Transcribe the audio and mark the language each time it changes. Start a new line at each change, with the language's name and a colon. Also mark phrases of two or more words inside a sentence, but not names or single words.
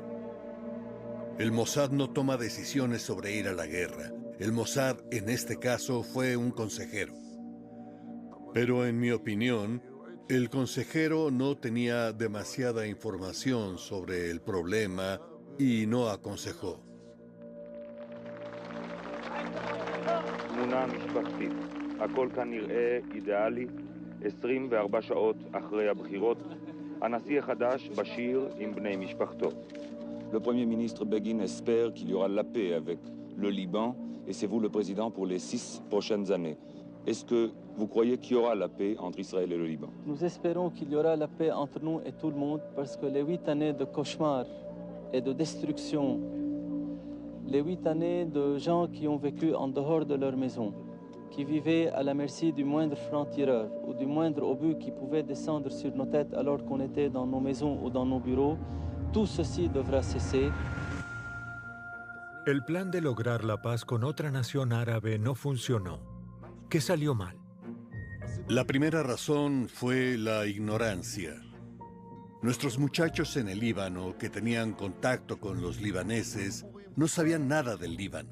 Spanish: El Mossad no toma decisiones sobre ir a la guerra. El Mossad, en este caso, fue un consejero. Pero en mi opinión, el consejero no tenía demasiada información sobre el problema y no aconsejó.
Hebrew: תמונה משפחתית. הכל כנראה אידיאלי, 24 שעות אחרי הבחירות. הנשיא החדש, בשיר, עם בני משפחתו.
French: Le Premier ministre Begin espère qu'il y aura la paix avec le Liban, et c'est vous le président pour les 6 prochaines années. Est-ce que vous croyez qu'il y aura la paix entre Israël et le Liban? Nous espérons qu'il y aura la paix entre nous et tout le monde, parce que les 8 années de cauchemar et de destruction, les 8 années de gens qui ont vécu en dehors de leur maison, qui vivaient à la merci du moindre franc-tireur ou du moindre obus qui pouvait descendre sur nos têtes alors qu'on était dans nos maisons ou dans nos bureaux, tout ceci devra cesser.
Spanish: El plan de lograr la paz con otra nación árabe no funcionó. ¿Qué salió mal? La primera razón fue la ignorancia. Nuestros muchachos en el Líbano, que tenían contacto con los libaneses, no sabían nada del Líbano.